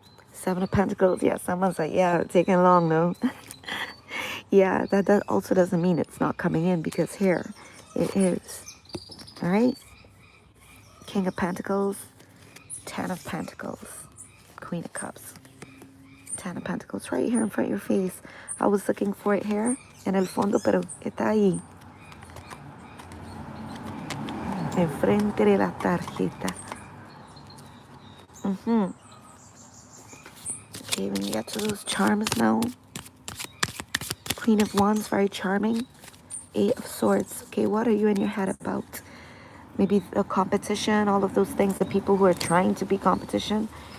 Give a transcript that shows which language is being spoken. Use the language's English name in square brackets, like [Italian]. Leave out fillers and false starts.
[English] Seven of Pentacles. Yeah, someone's like, yeah, taking long though. Yeah, that also doesn't mean it's not coming in, because here it is. All right. King of Pentacles, Ten of Pentacles, Queen of Cups, Ten of Pentacles right here in front of your face. I was looking for it here [Spanish] en el fondo, pero está ahí, enfrente de la tarjeta. [English] Okay, when you get to those charms now, Queen of Wands, very charming. Eight of Swords. Okay, what are you in your head about? Maybe a competition, all of those things, the people who are trying to be competition.